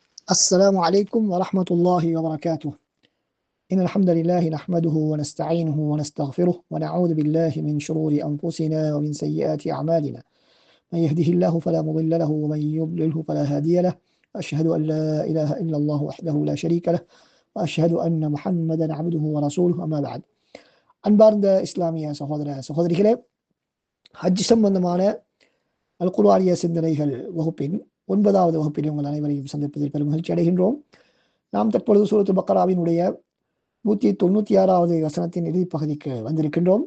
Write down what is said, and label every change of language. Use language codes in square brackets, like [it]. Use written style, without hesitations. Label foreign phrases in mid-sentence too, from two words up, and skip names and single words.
[ar] السلام عليكم ورحمة الله وبركاته. إن الحمد لله نحمده ونستعينه ونستغفره ونعوذ بالله من شرور أنفسنا ومن سيئات أعمالنا. من يهده الله فلا مضل له ومن يضلله فلا هادي له. أشهد أن لا إله إلا الله وحده لا شريك له وأشهد أن محمدا عبده ورسوله أما بعد. [ta] அன்பார்ந்த இஸ்லாமிய சகோதர சகோதரிகளே, ஹஜ் சம்பந்தமான அல் குர்ஆனிய சிந்தனைகள் வகுப்பின் 9வது வகுப்பில் உங்கள் அனைவரையும் சந்திப்பதில் பெரும் மகிழ்ச்சி அடைகின்றோம். நாம் தற்பொழுது சூரத்துல் பக்கராவினுடைய 196வது வசனத்தின் இறுதி பகுதிக்கு வந்திருக்கின்றோம்.